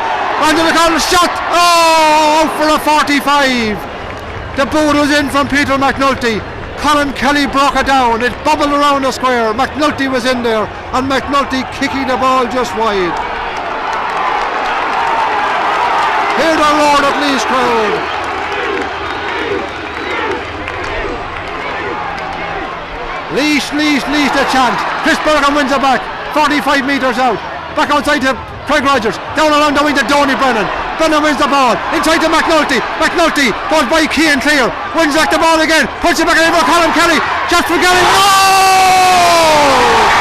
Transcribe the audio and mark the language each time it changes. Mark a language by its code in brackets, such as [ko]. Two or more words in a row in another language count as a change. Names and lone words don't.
[en] Under the corner, shot. Oh, out for a 45. The boot was in from Peter McNulty. Colin Kelly broke it down. It bubbled around the square. McNulty was in there, and McNulty kicking the ball just wide. Hear the roar of Laois crowd. Laois, the chant. Chris Bergen wins it back. 45 metres out. Back outside to Craig Rogers. Down along the wing to Donny Brennan. Brennan wins the ball. Inside to McNulty. McNulty goes by Cian Clear. Wins back the ball again. Puts it back in for Colin Kelly. Shot for Kelly. Oh!